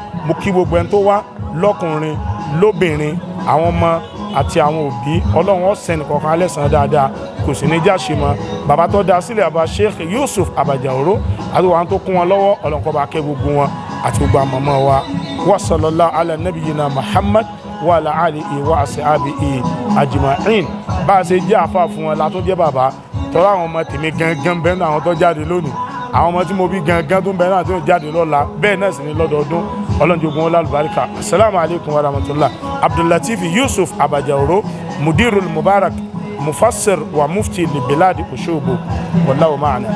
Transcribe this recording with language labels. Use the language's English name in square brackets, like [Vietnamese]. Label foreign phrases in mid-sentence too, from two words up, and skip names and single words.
[Yoruba] Mo kí gbogbo ẹni tó wá lọ́kùnrin lóbìnrin, àwọn ọmọ àti àwọn òbí. Ọlọ́run ó sẹ́ni kọ̀ọ̀kan alẹ́sàn dáadáa, kò sì ní jáṣe mọ́. Bàbá tó dá sílẹ̀ bàbá Sheikh Yusuf Abajaoro àti wọn tó kún wọn lọ́wọ́, Ọlọ́run kó bá kẹ́ gbogbo wọn àti gbogbo àmọ́mọ́ wa. [Arabic] وصلى الله على نبينا محمد وعلى آله وأصحابه أجمعين. [Yoruba] Bá a ṣe jẹ́ àfáà fún wọn la tó jẹ́ bàbá, tọ́lá àwọn ọmọ tèmi gangan bẹ́ẹ̀ náà àwọn tó jáde lónìí, àwọn ọmọ tí mo bí gangan tó ń bẹ́ẹ̀ náà tó jáde lọ́la, bẹ́ẹ̀ náà sì ni lọ́dọọdún. Ọlọ́run jogun wọn lálùbáríkà. [Arabic] السلام عليكم ورحمة الله. Abdul Lateef Yusuf Abajaoro, Mudirul Mubarak, مفسر ومفتي لبلاد Òṣogbo. والله معنا.